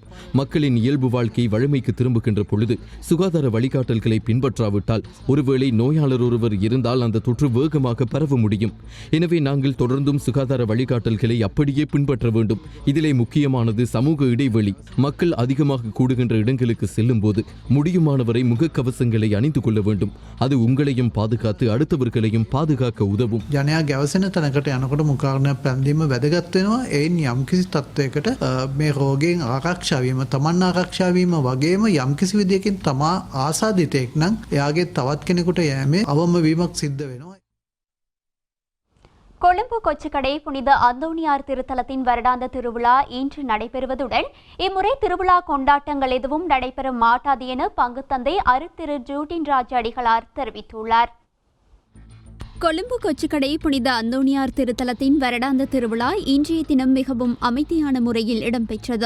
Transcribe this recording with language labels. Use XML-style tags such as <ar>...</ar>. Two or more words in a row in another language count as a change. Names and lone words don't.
<ta>மக்களின் இயல்பு வாழ்க்கை வழமைக்கு திரும்புகின்ற பொழுது சுகாதார வழிகாட்டல்களை பின்பற்றாவிட்டால் ஒருவேளை நோயாளர் ஒருவர் இருந்தால் அந்த தொற்று வேகமாக பரவ முடியும். எனவே நாங்கள் தொடர்ந்தும் சுகாதார வழிகாட்டல்களை அப்படியே பின்பற்ற வேண்டும். இதிலே முக்கியமானது சமூக இடைவெளி. மக்கள் அதிகமாக கூடுகின்ற இடங்களுக்கு செல்லும் போது முடியுமானவரை முகக்கவசங்களை அணிந்து கொள்ள வேண்டும். அது உங்களையும் பாதுகாத்து அடுத்தவர்களையும் பாதுகாக்க உதவும்.</ta> <si>ජනයා ගැවසෙන තැනකට යනකොට මුඛාවරණයක් පැළඳීම වැදගත් වෙනවා. එයින් යම්කිසි තත්වයකට මේ රෝගයෙන් ආරක්ෂා වීම, තමන් ආරක්ෂා වීම වගේම යම්කිසි විදියකින් තමා ආසාදිතෙක් නම් එයාගේ තවත් කෙනෙකුට යෑමේ අවම වීමක් සිද්ධ වෙනවා.</si> <ta>கொழும்பு கொச்சிக்கடை புனித அந்தோணியார் திருத்தலத்தின் வருடாந்த திருவிழா இன்று நடைபெறுவதுடன் இம்முறை திருவிழா கொண்டாட்டங்கள் எதுவும் நடைபெற மாட்டாது என பங்குத்தந்தை அருட்திரு ஜூட்டின் ராஜ் அடிகளார் தெரிவித்துள்ளார். கொழும்பு கொச்சிக்கடை புனித அந்தோணியார் திருத்தலத்தின் வருடாந்த திருவிழா இன்றைய தினம் மிகவும் அமைதியான முறையில் இடம்பெற்றது.</ta>